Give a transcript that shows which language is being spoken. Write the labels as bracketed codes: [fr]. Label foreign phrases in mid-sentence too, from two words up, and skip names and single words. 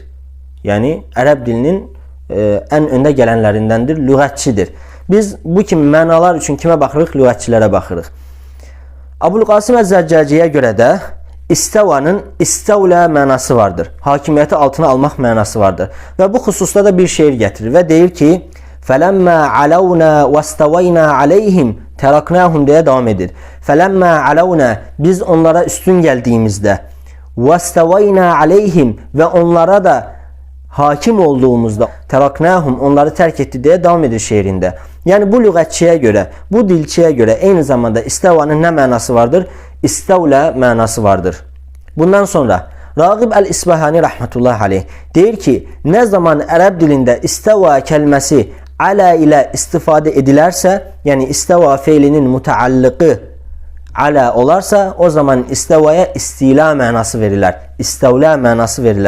[az] Yəni ərəb dilinin ən öndə gələnlərindəndir, lüğətçidir. Biz bu kimi mənalar üçün kimə baxırıq? Lüğətçilərə baxırıq. Əbul Qasim Əz-Zəccaciyə görə də İstavanın istavlə mənası vardır. Hakimiyyəti altına almaq mənası vardır. Və bu xüsusda da bir şeir gətirir və deyir ki, [ar] فَلَمَّا عَلَوْنَا وَاسْتَوَيْنَا عَلَيْهِمْ تَرَقْنَاهُمْ [az] deyə devam edir. [ar] فَلَمَّا عَلَوْنَا [az] biz onlara üstün gəldiyimizdə [ar] وَاسْتَوَيْنَا عَلَيْهِمْ [az] və onlara da hakim olduğumuzda teraknahum onları [tr] terk etti diye [az] devam edir şeirinde. [tr] Yani bu lügatçiye göre, bu dilçiye göre aynı zamanda istavanın ne manası vardır? İstavla manası vardır. Bundan sonra Ragib el-İsbahani [ar] رحمة الله عليه [az] deyir ki, [tr] ne zaman Ərəb dilinde istava kelimesi ala ile istifade edilərsə, yani istava fiilinin müteallıqı ala olarsa, o zaman istavaya istila manası verirlər, [az] istavla manası verirlər.